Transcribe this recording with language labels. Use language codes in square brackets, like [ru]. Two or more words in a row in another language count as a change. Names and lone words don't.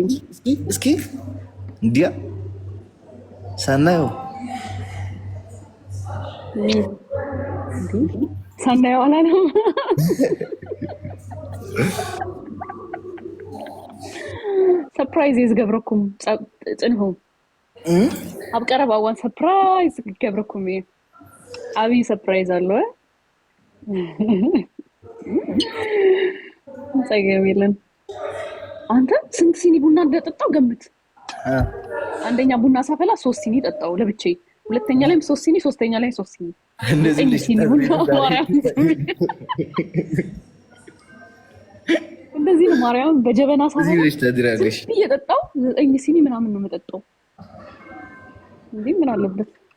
[am] እስኪ እንዲያ ሳናየው ሳናየው አላለም። [ti] ሰርፕራይዝ ይዝገብረኩም ጽንሁ ኣብ ቀረባ እዋን ሰርፕራይዝ ይገብረኩም እዩ። ዓብይ ሰርፕራይዝ አለ። ፀገም የለን። [am] አንተ ስንት ሲኒ ቡና እንደጠጣው ገምት። አንደኛ ቡና ሳፈላ 3 ሲኒ ጠጣው ለብቻዬ፣ ሁለተኛ ላይም 3 ሲኒ፣ ሶስተኛ ላይ 3 ሲኒ፣ እንደዚህ ሲኒ ቡና ማርያም እንደዚህ ነው። ማርያም በጀበና ሳፈላ እየጠጣው 9 ሲኒ ምናምን ነው የምጠጣው። እንዴ ምን አለበት